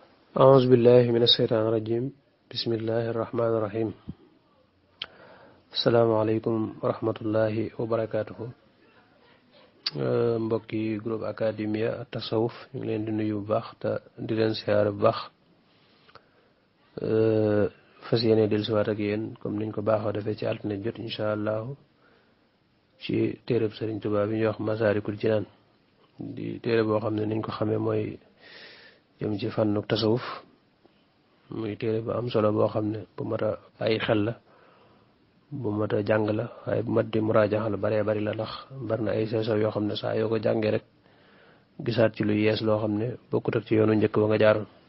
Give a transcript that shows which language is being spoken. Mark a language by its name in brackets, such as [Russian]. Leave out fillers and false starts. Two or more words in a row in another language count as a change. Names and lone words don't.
[Arabic] أعوذ بالله من الشيطان الرجيم بسم الله الرحمن الرحيم السلام عليكم ورحمة الله وبركاته [Wolof] mbokki groupe Academia Tasawuf ñu ngi leen di nuyu bu baax [Arabic] te di leen siyaare bu baax [Wolof] fas yéene dellusiwaat ak yéen comme niñ ko baaxoo defee ci altine jot [Arabic] إن شاء الله [Wolof] ci téereb Sëriñ Tuubaa bi ñuy wax Masaalikul Jinaan di téere boo xam ne niñ ko xamee mooy jëm ci fànnu tasawuf muy téere bu am solo boo xam ne bu mat a bàyyi xel la bu mat a jàng la waaye bu mat di muraajaxa la baree bari la ndax bari na ay seesaw yoo xam ne saa yoo ko jàngee rek gisaat ci lu yees loo xam ne bokkut ak ci yoonu njëkk ba nga jaaroon